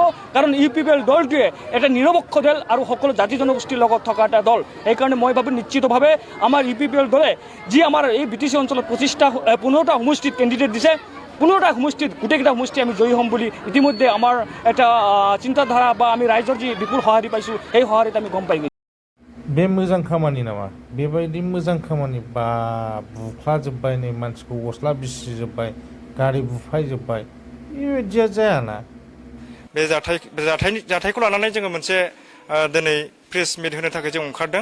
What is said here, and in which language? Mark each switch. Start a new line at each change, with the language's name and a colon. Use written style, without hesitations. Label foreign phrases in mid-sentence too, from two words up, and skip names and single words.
Assamese: কাৰণ ইউপিপিএল দলটোৱে এটা নিৰপেক্ষ দল আৰু সকলো জাতি জনগোষ্ঠীৰ লগত থকা এটা দল। সেইকাৰণে মই ভাবোঁ নিশ্চিতভাৱে আমাৰ ইউপিপিএল দলে যি আমাৰ এই বিটিচি অঞ্চলত 15টা সমষ্টিত কেণ্ডিডেট দিছে, 15টা সমষ্টিত গোটেইকেইটা সমষ্টি আমি জয়ী হ'ম বুলি ইতিমধ্যে আমাৰ এটা চিন্তাধাৰা বা আমি ৰাইজৰ যি বিপুল সঁহাৰি পাইছোঁ, সেই সঁহাৰিত আমি গম পাই গৈছোঁ।
Bodo: बे मोजां खामानि नामा? बेबायदि मोजां खामानि बा बुख्लाजोब्बाय, नै मानसिखौ गस्ला बिसिजोब्बाय, गारि बुफायजोब्बाय, बेबायदिया जायाना। बे जाथायखौ लानानै जोङो मोनसे दिनै
English: press meet
Bodo: होनो थाखाय जों ओंखारदों।